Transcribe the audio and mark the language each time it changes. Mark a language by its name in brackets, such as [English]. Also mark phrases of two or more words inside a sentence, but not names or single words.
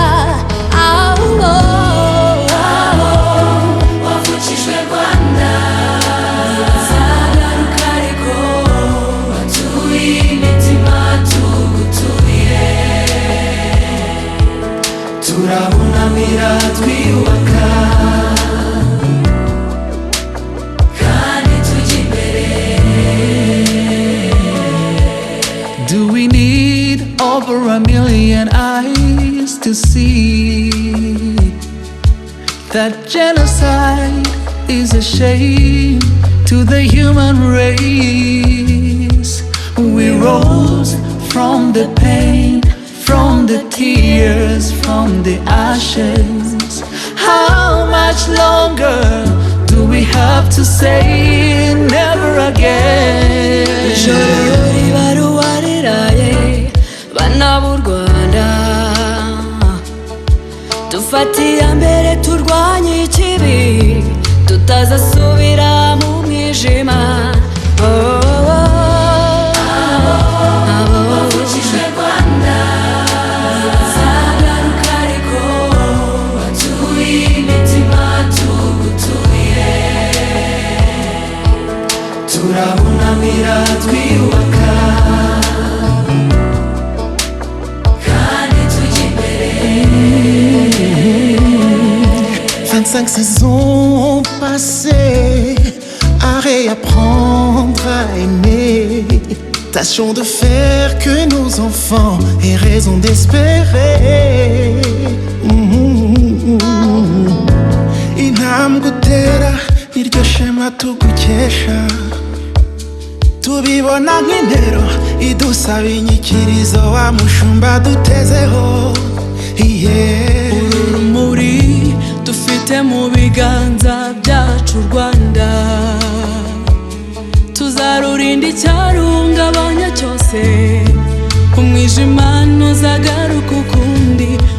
[Kinyarwanda] aho wavukijwe Rwanda, uzagaruka ariko watuye imitima tugutuye, turabunamira twiyubaka kandi tujya imbere. [English] Do we need over a million eyes to see that genocide is a shame to the human race? We rose from the pain, from the tears, from the ashes. How much longer do we have to say never again? [Kinyarwanda] ijoro riba ruwariraye, bana b'u Rwanda, dufate iya mbere turwanye ikibi, tutazasubira mu mwijima. wavukijwe Rwanda, uzagaruka ariko watuye imitima tugutuye, turabunamira twiyubaka kandi tujya imbere. [French] 25 saisons passées à réapprendre à aimer. Tâchons de faire que nos enfants aient raison d'espérer. [Kinyarwanda] Intambwe utera niryo shema tugukesha, tubibona nk'intero idusaba inyikirizo, wa mushumba dutezeho. Uru rumuri dufite mu biganza byacu Rwanda, tuzarurinda icyarungabanya cyose, umwijima ntuzagaruka ukundi.